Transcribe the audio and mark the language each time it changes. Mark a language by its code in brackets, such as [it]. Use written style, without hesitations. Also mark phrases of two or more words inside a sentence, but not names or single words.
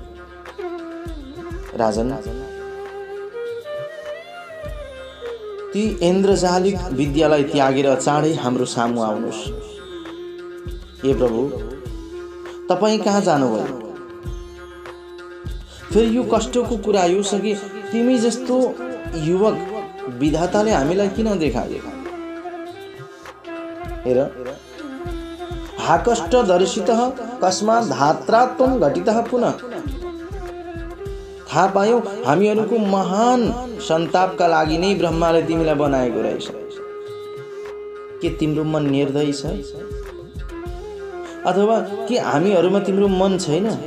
[ne] राजन, ती इन्द्रजालिक विद्यालाई त्यागेर चाँडै हाम्रो सामु आउनुहोस्। हे प्रभु, तपाईँ कहाँ जानुभयो? फेरि यो कष्टको कुरा यो छ कि तिमी जस्तो युवक विधाताले हामीलाई किन देखायो? हेर, [sa] हाकष्ट दर्शितः कस्मात् धात्रात्वं घटितः पुनः। [ne] थाहा पायौ हामीहरूको महान सन्तापका लागि नै ब्रह्माले तिमीलाई बनाएको रहेछ। के तिम्रो मन निर्दयी छ? अथवा के हामीहरूमा तिम्रो मन छैन?